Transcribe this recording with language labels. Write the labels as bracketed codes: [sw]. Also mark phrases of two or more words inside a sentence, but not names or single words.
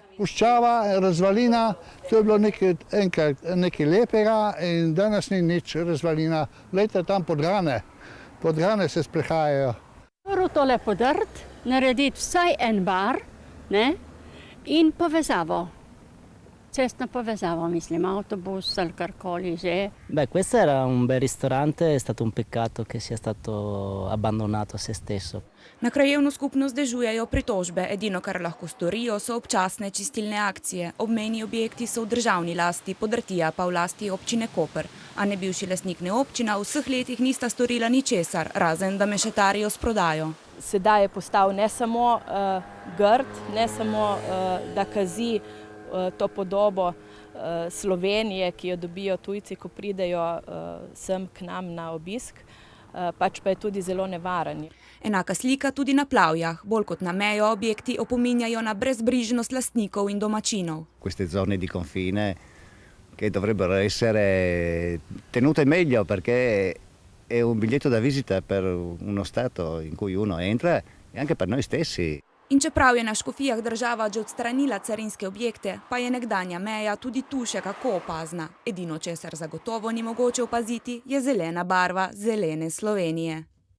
[sl] Puščava, razvalina, to je bilo nekaj lepega in danes ni nič razvalina. Glejte tam Podgane se sprehajajo. Tole podrt, narediti vsaj en bar, in povezavo, cestna povezavo, mislim, autobus ali karkoli že. [it] Questo era un bel ristorante, è stato un peccato che sia stato abbandonato a se stesso. [sl] Na krajevno skupnost dežujejo pritožbe, edino kar lahko storijo so občasne čistilne akcije. Obmejni objekti so v državni lasti, podrtija pa v lasti občine Koper. A ne bivši lastnik ne občina v vseh letih nista storila ničesar, razen da mešetarijo s prodajo. Sedaj je postal ne samo grd, ne samo da kazi to podobo Slovenije, ki jo dobijo tujci, ko pridejo sem k nam na obisk, pač pa je tudi zelo nevaren. Enaka slika tudi na Plavjah. Bolj kot na mejo objekti opominjajo na brezbrižnost lastnikov in domačinov. [it] Queste zone di confine che dovrebbero essere tenute meglio perché è un biglietto da visita per uno stato in cui uno entra e anche per noi stessi. [sl] In čeprav je na Škofijah država že odstranila carinske objekte, pa je nekdanja meja tudi tu še kako opazna. Edino, česar zagotovo ni mogoče opaziti, je zelena barva zelene Slovenije.